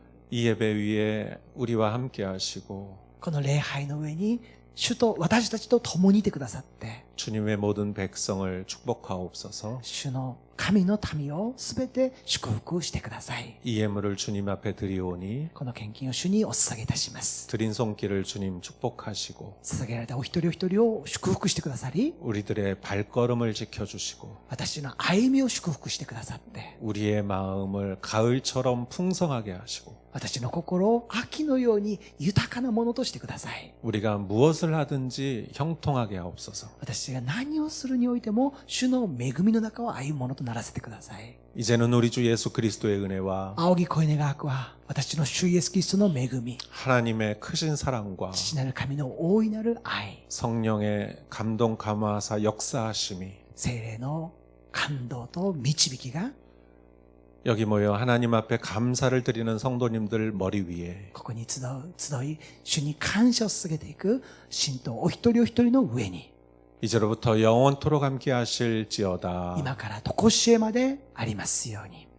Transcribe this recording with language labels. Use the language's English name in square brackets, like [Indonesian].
[Korean] 이 예배 위에 우리와 함께 하시고 [Japanese] この礼拝の上に主と私たちと共にいてくださって [Korean] 주님의 모든 백성을 축복하옵소서. [Japanese] 主の神の民をすべて祝福してください [Korean] 이 예물을 주님 앞에 드리오니 [Japanese] この献金を主にお捧げいたします [Korean] 드린 손길을 주님 축복하시고 [Japanese] 捧げられたお一人お一人を祝福してくださり [Korean] 우리들의 발걸음을 지켜주시고 [Japanese] 私の歩みを祝福してくださって [Korean] 우리의 마음을 가을처럼 풍성하게 하시고 [Japanese] 私の心を秋のように豊かなものとしてください [Korean] 우리가 무엇을 하든지 형통하게 하옵소서. [Japanese] 私が何をするにおいても主の恵みの中を歩むものとならせてください [Korean] 이제는 우리 주 예수 그리스도의 은혜와 [Japanese] 仰ぎ声願わくは私の主イエスキリストの恵み [Korean] 하나님의 크신 사랑과 [Japanese] 父なる神の大いなる愛 [Korean] 성령의 감동 감화사 역사하심이 [Japanese] 聖霊の感動と導きが [Korean] 여기 모여 하나님 앞에 감사를 드리는 성도님들 머리 위에 [Japanese] ここに集い主に感謝を捧げていく信徒お一人お一人の上に [Korean] 이제로부터 영원토록 함께 하실지어다. [Japanese] 今から常しえまでありますように